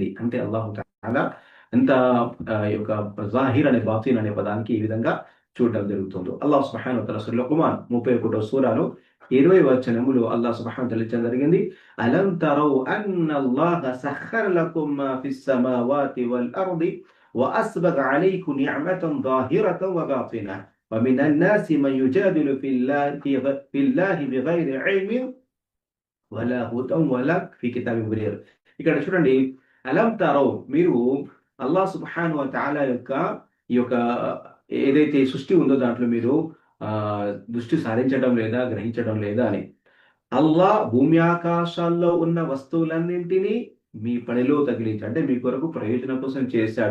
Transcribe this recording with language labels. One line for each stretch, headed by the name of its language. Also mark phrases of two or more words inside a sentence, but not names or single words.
Telugu: అంటే అల్లాహు తఆలా ఎంత ఈ యొక్క జాహిర్ అనే బాతిన్ అనే పదానికి ఈ విధంగా చూడడం జరుగుతుందో.
Arabic: الله سبحانه وتعالى
Telugu: సూరా లుక్మాన్ 31వ సూరాలో 20వ వచనములో
Arabic: الله سبحانه وتعالى
Telugu: తెలియజేయడం జరిగింది.
Arabic: ألم تروا أن الله سخر لكم ما في السماوات والأرض وأسبغ عليكم نعمة ظاهرة وباطنة ومن الناس من يجادل في الله بغير علم ولا هدى ولا في كتاب منير.
Telugu: ఇక్కడ చూడండి
Arabic: ألم تروا
Telugu: మీరు
Arabic: الله سبحانه وتعالى
Telugu: యొక్క ఈ యొక్క ఏదైతే సృష్టి ఉందో దాంట్లో మీరు దృష్టి సారించడం లేదా, గ్రహించడం లేదా అని. అల్లాహ్ భూమి ఆకాశాల్లో ఉన్న వస్తువులన్నింటినీ మీ పనిలో తగిలించి అంటే మీ కొరకు ప్రయోజనం కోసం చేశాడు.